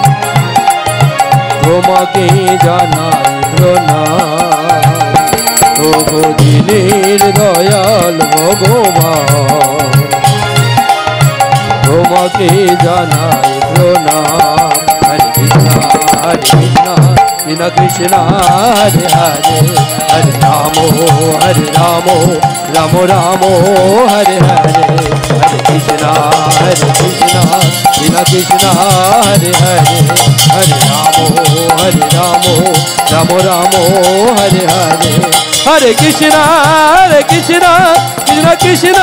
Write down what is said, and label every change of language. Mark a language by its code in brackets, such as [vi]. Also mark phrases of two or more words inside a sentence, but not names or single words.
[bn] তোমাকে জানাই প্রণাম ভগদিনের দয়াল ভগবান। তোমাকে জানাই প্রণাম। [sa] হরে কৃষ্ণ Krishna Krishna Hare Hare Hare Ramo Ramo Ramo Hare Hare Hare Krishna Krishna Krishna Hare Hare Hare Ramo Ramo Ramo Hare Hare Hare Krishna Krishna Krishna